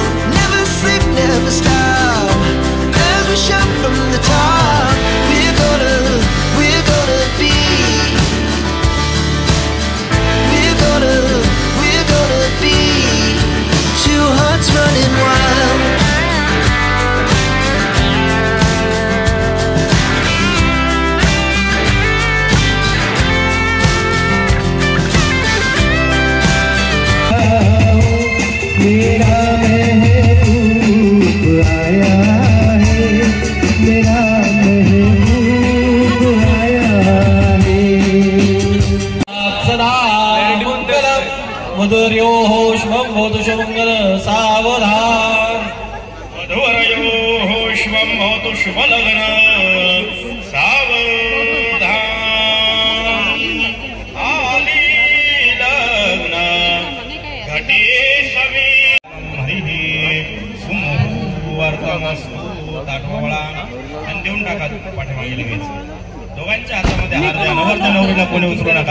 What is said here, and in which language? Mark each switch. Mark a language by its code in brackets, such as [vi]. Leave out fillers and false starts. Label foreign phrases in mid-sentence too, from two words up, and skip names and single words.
[en] Never sleep, never stop, shout from the top. We're gonna be, we're gonna be two hearts running wild. [hi] मेरा महबूब आया है, मेरा महबूब आया है. [sa] सदा मंगलम मधुर्यो शुभम भवतु शुभमंगल सावधान. मधुर्यो शुभम भवतु शुभलग्न सावधान. आली लग्न घटे सवी हरिः सुमुहूर्तमस्तु. [mr] दाखवळा आणि देऊन टाका पाठीमागे लगेच. दोघांच्या हातामध्ये हार द्या. नवरदेव नवरीला कोणी उचलू नका.